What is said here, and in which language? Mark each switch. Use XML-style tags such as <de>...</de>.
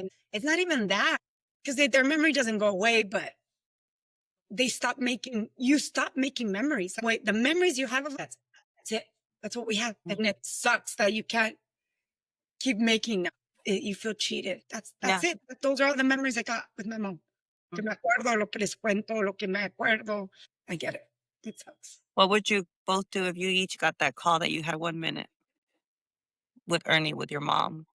<en>And it's not even that. Because their memory doesn't go away, but you stop making memories. Wait, the memories you have of that's it. That's what we have. And it sucks that you can't keep making it. You feel cheated. That's it. Those are all the memories I got with my mom.</en> <es>Que me acuerdo, lo que les cuento, lo que me acuerdo.</es> <en>I get it. It sucks. What would you both do if you each got that call that you had 1 minute with Ernie, with your mom?</en>